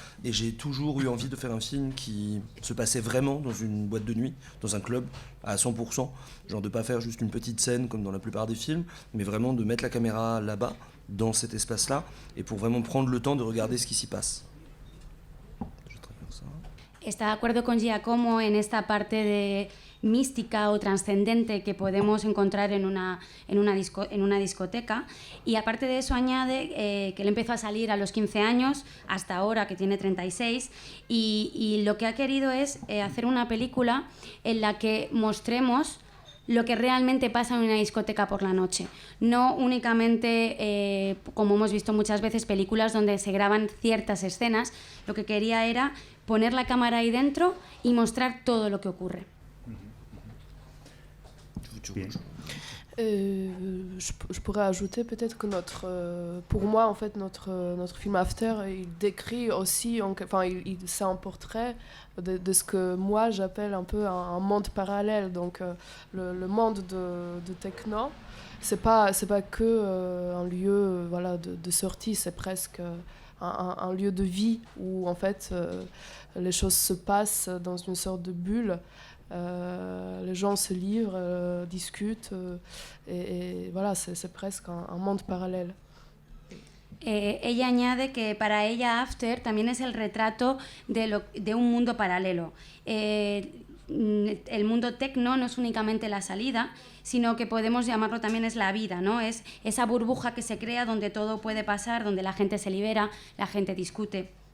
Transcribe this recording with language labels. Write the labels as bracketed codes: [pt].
[fr] Et j'ai toujours eu envie de faire un film qui se passait vraiment dans une boîte de nuit, dans un club, à 100%. Genre de pas faire juste une petite scène comme dans la plupart des films, mais vraiment de mettre la caméra là-bas, dans cet espace-là, et pour vraiment prendre le temps de regarder ce qui s'y passe. Je vais traduire ça. [es] Está de acuerdo con Giacomo en esta parte de mística o trascendente que podemos encontrar en una discoteca, y aparte de eso añade que él empezó a salir a los 15 años hasta ahora que tiene 36 y lo que ha querido es hacer una película en la que mostremos lo que realmente pasa en una discoteca por la noche, no únicamente como hemos visto muchas veces películas donde se graban ciertas escenas. Lo que quería era poner la cámara ahí dentro y mostrar todo lo que ocurre. [fr] Je pourrais ajouter peut-être que pour moi en fait notre film After il décrit aussi c'est un portrait de ce que moi j'appelle un peu un monde parallèle, donc le monde de techno c'est pas que un lieu de sortie, c'est presque un lieu de vie où en fait les choses se passent dans une sorte de bulle. Les gens se livrent, discutent, et voilà, c'est presque un monde paralelo. [es] Ella añade que para ella After también es el retrato de un mundo paralelo. El mundo techno no es únicamente la salida, sino que podemos llamarlo también es la vida, ¿no? Es esa burbuja que se crea donde todo puede pasar, donde la gente se libera, la gente discute.